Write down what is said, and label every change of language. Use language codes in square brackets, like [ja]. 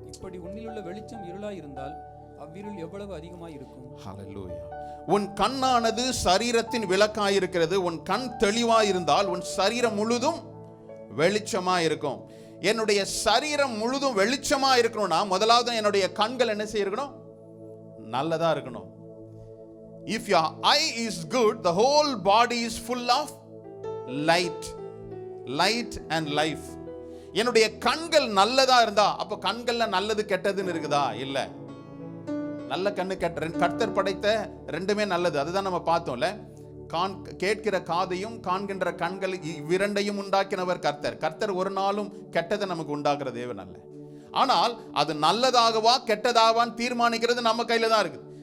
[ta] இப்படி உன்னிலுள்ள வெளிச்சம் இருளாய் இருந்தால் அவ்விருள் எவ்வளவு அதிகமாய் இருக்கும். ஹல்லேலூயா. உன் கண்ணானது சரீரத்தின் விளக்காய் இருக்கிறது. உன் கண் தெளிவாய் இருந்தால் உன் சரீரம் முழுதும் வெளிச்சமா இருக்கும். என்னுடைய சரீரம் முழுதும் வெளிச்சமா இருக்கணும்னா முதலாவது என்னுடைய கண்கள் என்ன செய்யணும்? நல்லதா இருக்கணும். [en] If your eye is good, the whole body is full of light and life. [ta] என்னுடைய கண்கள் நல்லதா இருந்தா அப்ப கண்கள்ல நல்லது கெட்டதுன்னு இருக்குதா? இல்ல. நல்ல கண்ணு கெட்ட, கர்த்தர் படைத்த ரெண்டுமே நல்லது. அதுதான் நம்ம பார்த்தோம்ல. கேட்கிற காதையும் காண்கின்ற கண்கள் இவ்விரண்டையும் உண்டாக்கினவர் கர்த்தர். கர்த்தர் ஒரு நாளும் கெட்டதை நமக்கு உண்டாக்குற தேவன் அல்ல. ஆனால் அது நல்லதாகவா கெட்டதாகவான்னு தீர்மானிக்கிறது நம்ம கையில தான் இருக்குது.